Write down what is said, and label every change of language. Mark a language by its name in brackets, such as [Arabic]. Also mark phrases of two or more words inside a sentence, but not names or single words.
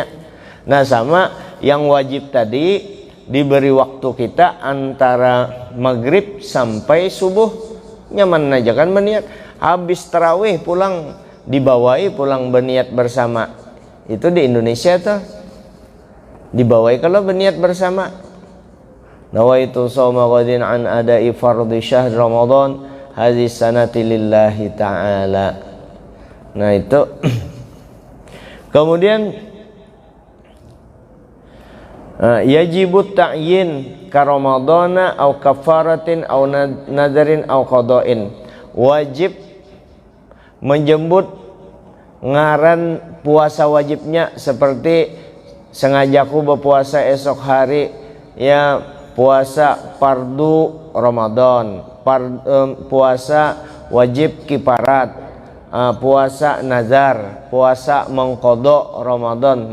[Banjar] Nah sama yang wajib tadi diberi waktu kita antara maghrib sampai subuh, nyaman aja kan berniat. Habis tarawih pulang dibawai pulang berniat bersama, itu di Indonesia tuh dibawai kalau berniat bersama. [Arabic] نويت صوم غد عن أداء فرض شهر رمضان هذه السنة لله تعالى. [Banjar] Nah itu kemudian [Arabic] يجب التعيين كرمضان أو كفارة أو نذر أو قضاء. [Banjar] Wajib menjemput ngaran puasa wajibnya, seperti sengajaku berpuasa esok hari, ya puasa fardu Ramadan, puasa wajib kifarat, puasa nazar, puasa mengqadha Ramadan.